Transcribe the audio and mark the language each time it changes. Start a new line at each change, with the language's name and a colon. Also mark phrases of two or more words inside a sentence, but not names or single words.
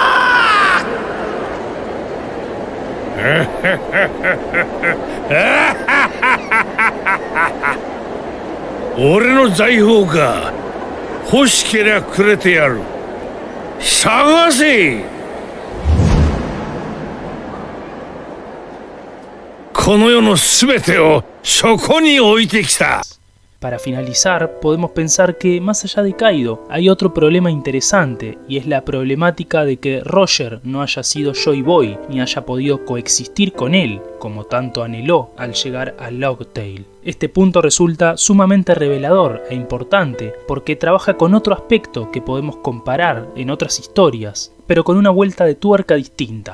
Japanese: ー！俺の財宝か。欲しけりゃくれてやる。探せ！この世のすべてをそこに置いてきた。
Spanish: Para finalizar, podemos pensar que, más allá de Kaido, hay otro problema interesante, y es la problemática de que Roger no haya sido Joy Boy, ni haya podido coexistir con él, como tanto anheló al llegar a Logtail. Este punto resulta sumamente revelador e importante, porque trabaja con otro aspecto que podemos comparar en otras historias, pero con una vuelta de tuerca distinta.